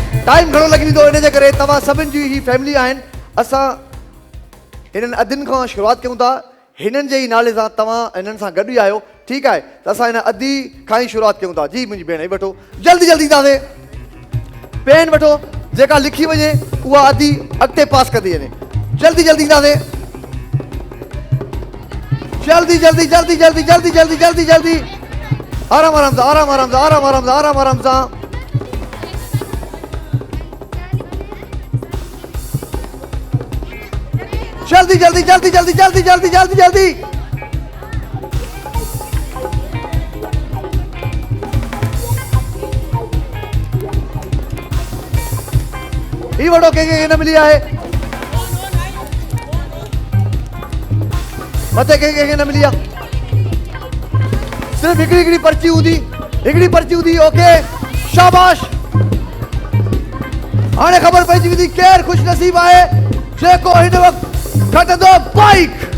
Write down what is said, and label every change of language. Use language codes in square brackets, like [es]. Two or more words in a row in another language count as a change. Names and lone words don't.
[sd] टाइम घणो लॻी वेंदो, इन जे करे तव्हां सभिनि जी ही फैमिली आहिनि। असां हिननि अदियुनि खां शुरूआति कयूं था, हिननि जे ई नाले सां तव्हां हिननि सां गॾु ई आहियो, ठीकु आहे? त असां हिन अदी खां ई शुरूआति कयूं था। जी मुंहिंजी भेण, ही वठो, जल्दी जल्दी ईंदासीं। पेन वठो, जेका लिखी वञे उहा अदी अॻिते पास कंदी वञे। जल्दी जल्दी ईंदासीं, जल्दी जल्दी जल्दी जल्दी जल्दी जल्दी जल्दी जल्दी, आराम आराम सां, आराम आराम सां, आराम आराम सां, आराम आराम सां। जल्दी जल्दी जल्दी जल्दी जल्दी जल्दी जल्दी जल्दी। ही वठो, कंहिंखे न मिली आहे, मथे कंहिंखे न मिली आहे। सिर्फ़ हिकिड़ी हिकिड़ी पर्ची हूंदी, हिकिड़ी पर्ची हूंदी। ओके, शाबाश। हाणे ख़बर पइजी वेंदी केरु ख़ुशि नसीब आहे जेको हिन वक़्तु खटंदो बाइक।